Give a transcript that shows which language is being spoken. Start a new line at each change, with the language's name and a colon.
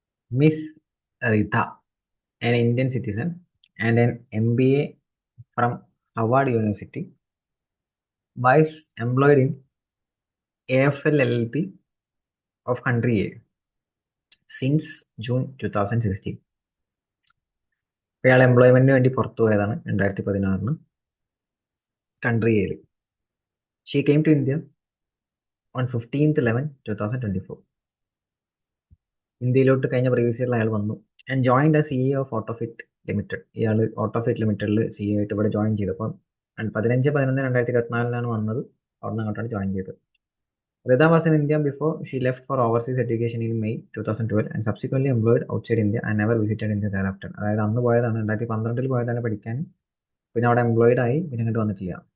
English: Miss Rita, an Indian citizen and an MBA from Harvard University, was employed in AFL LLP of country A since June 2016.
Malayalam: അയാൾ എംപ്ലോയ്മെന്റിന് വേണ്ടി പുറത്തു പോയതാണ് 2016 country എയിൽ.
English: She came to India on 15/11/2024.
Malayalam: ഇന്ത്യയിലോട്ട് കഴിഞ്ഞ previous ഇയറിൽ അയാൾ വന്നു.
English: And joined a CEO of Autofit limited.
Malayalam: ഇയാൾ ഓട്ടോഫിറ്റ് ലിമിറ്റഡിൽ CEO ആയിട്ട് ഇവിടെ ജോയിൻ ചെയ്തപ്പോൾ 15/11/2024 വന്നത്. അവിടെ നിന്ന് അങ്ങോട്ടാണ് ജോയിൻ ചെയ്തത്.
English: Rida was in India before she left for overseas education in May 2012 and subsequently employed outside India and never visited India thereafter.
Malayalam: അതായത് അന്ന് പോയതാണ്, 2012 പോയതാണ് പഠിക്കാൻ. പിന്നെ അവിടെ എംപ്ലോയിഡ് ആയി, പിന്നെ ഇങ്ങോട്ട് വന്നിട്ടില്ല.